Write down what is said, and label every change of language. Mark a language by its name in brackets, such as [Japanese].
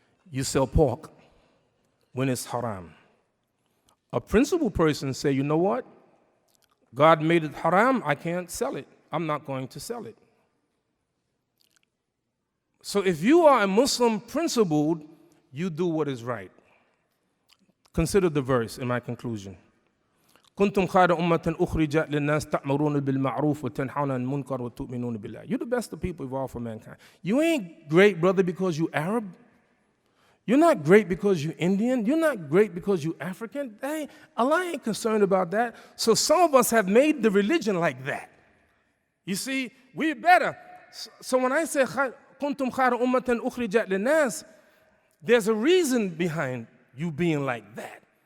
[English] You sell pork when it's haram. A principled person say, you know what? God made it haram, I can't sell it. I'm not going to sell it. So if you are a Muslim principled, you do what is right. Consider the verse in my conclusion. [Arabic] كنتم خير أمة أخرجت للناس تأمرون بالمعروف وتنهون عن المنكر وتؤمنون بالله. [English] You're the best of people evolved for mankind. You ain't great, brother, because you Arab. You're not great because you're Indian. You're not great because you're African. Allah ain't concerned about that. So some of us have made the religion like that. You see, we're better. So when I say [Arabic] كنتم خير أمة أخرجت للناس, [English] there's a reason behind you being like that.